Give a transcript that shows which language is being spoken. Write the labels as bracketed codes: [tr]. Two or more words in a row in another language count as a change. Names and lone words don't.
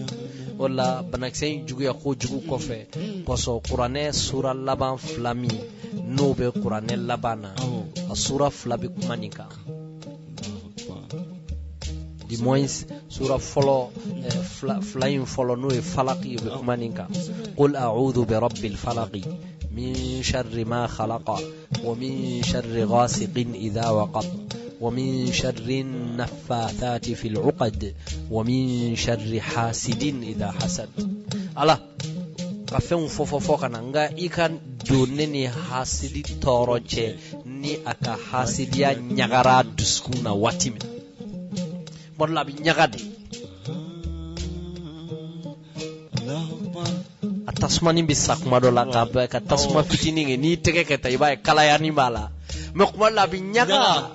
[bm] O la banakisɛ in juguya kojugu kɔfɛ kɔsɔ kuranɛ sura laban 2 min n'o bɛ kuranɛ laban na a sura 2 bɛ kuma nin kan. [fr] Du moins [bm] sura fɔlɔ 2 in fɔlɔ n'o ye falaki o bɛ kuma nin kan. [ar] قل أعوذ برب الفلق من شر ما خلق ومن شر غاسق إذا وقب ومن شر النفاثات في العقد ومن شر حاسد إذا حسد. [bm] Allah ka fɛnw fɔ kana nga i ka don ne ni hasidi tɔɔrɔ cɛ ni a ka hasidiya ɲagara dusukun na waati min tuma dɔ la a bɛ ɲaga de. A tasumani bɛ sa kuma dɔ la ka tasuma fitinin kɛ n'i tɛgɛ kɛ ta i b'a ye kalayani b'a la mais kuma dɔ la a bɛ ɲaga.